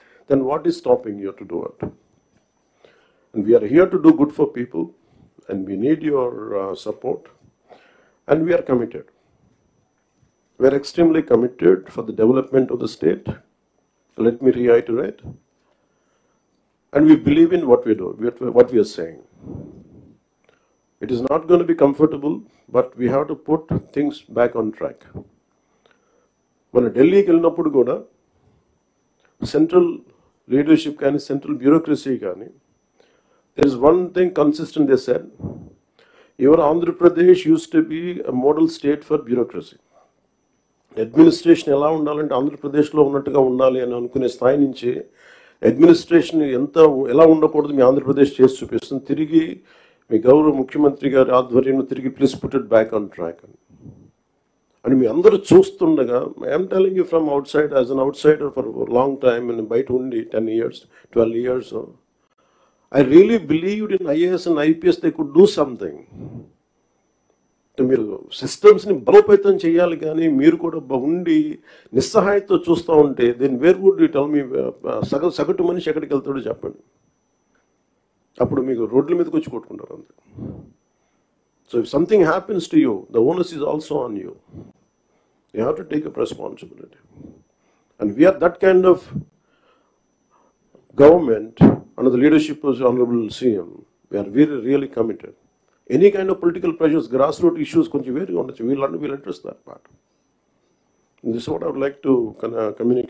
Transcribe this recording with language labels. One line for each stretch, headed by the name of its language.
English: Then what is stopping you to do it? And we're here to do good for people and we need your support and we're committed. We're extremely committed for the development of the state. Let me reiterate. And we believe in what we do, what we are saying. It is not going to be comfortable, but we have to put things back on track. When Delhi
Telugu: kellinappudu kuda
English: central leadership
Telugu: kani
English: central bureaucracy kani, there is one thing consistent. They said, your Andhra Pradesh used to be a model state for bureaucracy.
Telugu: Administration ఎలా ఉండాలంటే ఆంధ్రప్రదేశ్లో ఉన్నట్టుగా ఉండాలి అని అనుకునే స్థాయి నుంచి administration ఎలా ఉండకూడదు మీ ఆంధ్రప్రదేశ్ చేసి చూపిస్తుంది. తిరిగి మీ గౌరవ ముఖ్యమంత్రి గారి ఆధ్వర్యంలో తిరిగి
English: please put it back on track
Telugu: అని మీ అందరూ చూస్తుండగా,
English: I'm telling you from outside as an outsider for long time
Telugu: అని బయట ఉండి
English: 10 years 12 years I really believed in IAS and IPS they could do something.
Telugu: మీరు సిస్టమ్స్ని బలోపేతం చేయాలి, కానీ మీరు కూడా ఉండి నిస్సహాయతో చూస్తూ ఉంటే
English: then where would you tell
Telugu: మీ సగటు మనిషి ఎక్కడికి వెళ్తాడో చెప్పండి. అప్పుడు మీకు రోడ్ల మీదకి వచ్చి కొట్టుకుంటారు అంతే.
English: So if something happens to you, the onus is also on you. You have to take up responsibility. And we are that kind of government under the leadership of honourable CM. We are really committed. Any kind of political pressures, grassroots issues, we'll address that part. This is what I would like to communicate.